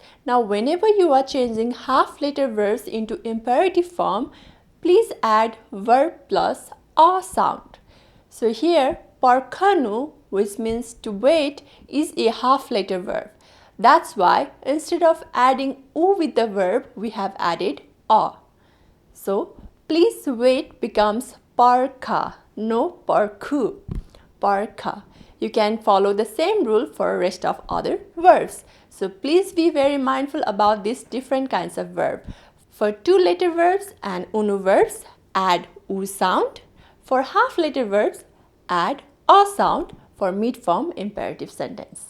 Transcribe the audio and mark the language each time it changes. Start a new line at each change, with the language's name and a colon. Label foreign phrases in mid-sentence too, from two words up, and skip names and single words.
English: Now, whenever you are changing half-letter verbs into imperative form, please add verb plus a sound. So here, parkhanu, which means to wait, is a half-letter verb. That's why instead of adding u with the verb, we have added a. So, please wait becomes parkha, no parkhu, parkha. You can follow the same rule for the rest of other verbs. So please be very mindful about these different kinds of verb. For two-letter verbs and unu verbs, add u sound. For half-letter verbs, add a sound for mid-form imperative sentence.